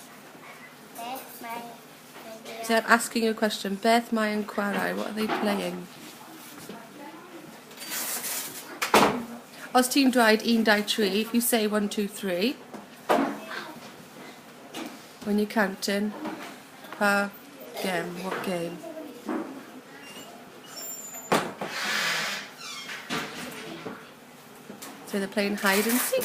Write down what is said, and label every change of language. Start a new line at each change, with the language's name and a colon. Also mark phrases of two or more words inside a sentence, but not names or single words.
English: So I'm asking you a question.
Welsh: Beth mae yn chwarae?
English: What are they playing?
Welsh: Os ti'n dweud 1, 2, 3,
English: if you say 1, 2, 3, when you're counting, pa game? What game? So they're playing hide and seek.